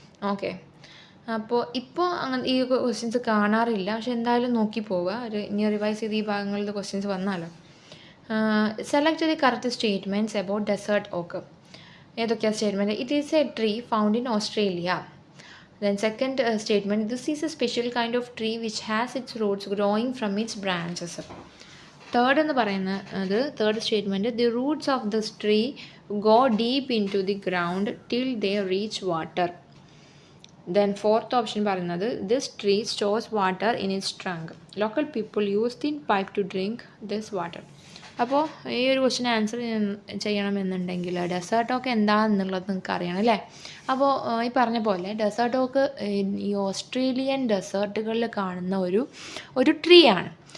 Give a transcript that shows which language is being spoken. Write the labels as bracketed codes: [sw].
[ml] Okay, അപ്പോൾ ഇപ്പോൾ അങ്ങനെ ഈ ക്വസ്റ്റ്യൻസ് കാണാറില്ല. പക്ഷെ എന്തായാലും നോക്കി പോവുക. ഇനി റിവൈസ് ചെയ്ത് ഈ ഭാഗങ്ങളിൽ ക്വസ്റ്റ്യൻസ് വന്നാലോ. [en] Select the correct statements about desert oak. [ml] ഏതൊക്കെയാണ് statement? [en] It is a tree found in Australia. Then second statement, this is a special kind of tree which has its roots growing from its branches. Third [ml] എന്ന് പറയുന്നത് [en] Third statement, the roots of this tree go deep into the ground till they reach water. Then fourth option [ml] പറയുന്നത്, [en] this tree stores water in its trunk. Local people use thin pipe to drink this water. [ml] അപ്പോൾ ഈ ഒരു question answer ചെയ്യണമെന്നുണ്ടെങ്കിൽ desert ഓക്ക് എന്താണെന്നുള്ളത് നിങ്ങൾക്ക് അറിയണം അല്ലേ. അപ്പോൾ ഈ പറഞ്ഞ പോലെ ഡെസേർട്ട് ഓക്ക് ഈ ഓസ്ട്രേലിയൻ ഡെസേർട്ടുകളിൽ കാണുന്ന ഒരു ട്രീ ആണ്.